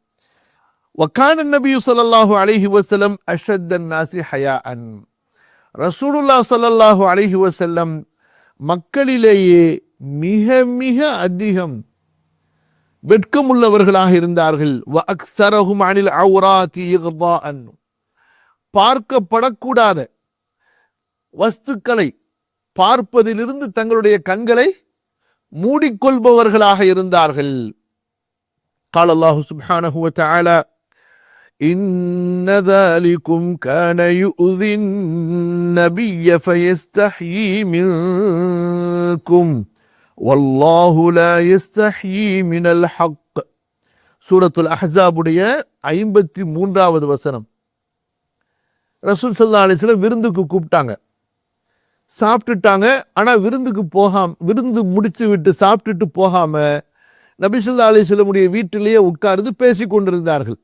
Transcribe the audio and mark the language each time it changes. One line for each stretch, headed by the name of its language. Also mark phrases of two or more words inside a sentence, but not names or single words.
Arabic: وكان النبي صلى الله عليه وسلم أشد الناس حياء,
Tamil: ரசூலுல்லாஹ்
Arabic: صلى الله عليه وسلم
Tamil: மக்களிலேயே மிக மிக அதிகம் வெட்கமுள்ளவர்களாக இருந்தார்கள்.
Arabic: وأكثرهم عن العورات إغضاء,
Tamil: பார்க்கப்படக்கூடாத வஸ்துக்களை பார்ப்பதிலிருந்து தங்களுடைய கண்களை மூடிக்கொள்பவர்களாக இருந்தார்கள்.
Arabic: قال الله سبحانه وتعالى إن ذلكم كان يؤذي النبي فيستحيي منكم والله لا يستحيي من الحق.
Tamil: சூரத்துல் அஹ்ஸாபுடைய 53வது வசனம். ரசூல்
Arabic: صلى الله عليه وسلم
Tamil: விருந்துக்கு கூப்பிட்டாங்க, சாப்பிட்டுட்டாங்க. ஆனால் விருந்து முடிச்சு விட்டு சாப்பிட்டுட்டு போகாம நபி
Arabic: صلى الله عليه وسلمுடைய
Tamil: வீட்டிலேயே உட்கார்ந்து பேசி கொண்டிருந்தார்கள்.